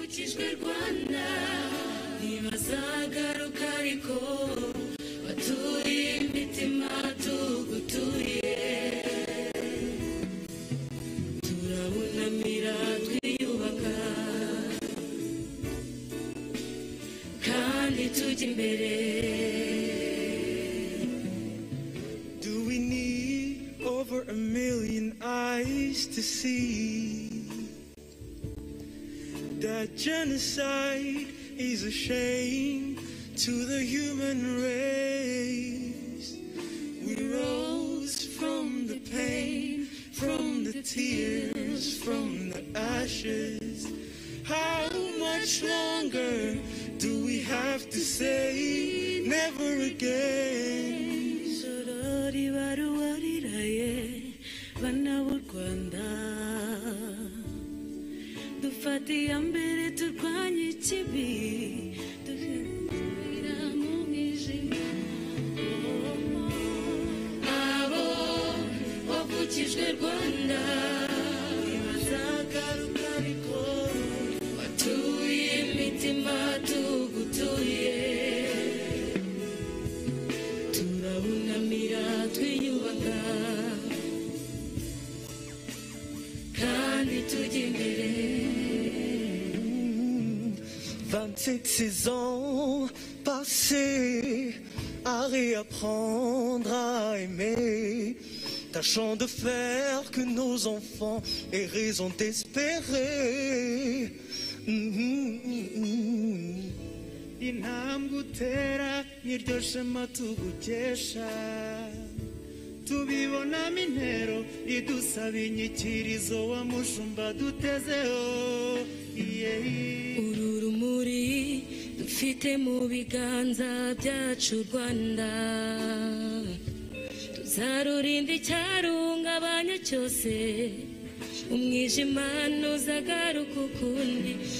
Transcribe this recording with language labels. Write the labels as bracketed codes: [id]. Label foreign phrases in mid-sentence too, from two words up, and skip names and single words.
[rw] wavukijwe Rwanda ntibazagaruka ariko batuye imitima tugutuye turabunamira twiyubaka kandi tujya imbere. [en] Do we need over 1,000,000 eyes to see that genocide is a shame to the human race? We rose from the pain, from the tears, from the ashes. How much longer do we have to say never again? [rw] Sorori baruwariraye bana b'u Rwanda dufate iya mbere turwanye ikibi duhindura mu mwijima. Abo wavukijwe Rwanda ntibazagaruka ariko batuye imitima tugutuye turabunamira twiyubaka kandi tujya imbere. [fr] 27 saisons passées à réapprendre à aimer, tâchant de faire que nos enfants aient raison d'espérer. [rw] Intambwe utera niryo shema tugukesha, tubibonamo intero idusaba inyikirizo wa mushumba dutezeho. Uru rumuri dufite mu biganza byacu Rwanda tuzarurinda icyarungabanya cyose umwijima ntuzagaruka ukundi.